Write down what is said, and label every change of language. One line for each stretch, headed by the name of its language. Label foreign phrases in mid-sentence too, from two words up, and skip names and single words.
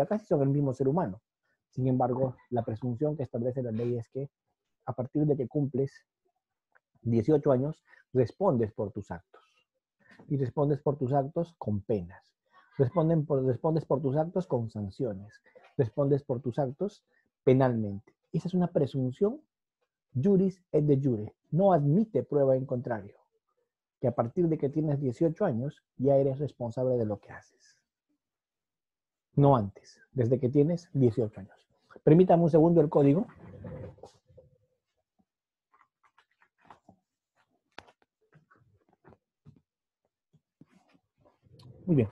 Spanish: Casi son el mismo ser humano. Sin embargo, la presunción que establece la ley es que a partir de que cumples 18 años, respondes por tus actos. Y respondes por tus actos con penas. Respondes por tus actos con sanciones. Respondes por tus actos penalmente. Esa es una presunción
Latin: juris et de jure.
Spanish: No admite prueba en contrario. Que a partir de que tienes 18 años, ya eres responsable de lo que haces. No antes, desde que tienes 18 años. Permítame un segundo el código. Muy bien.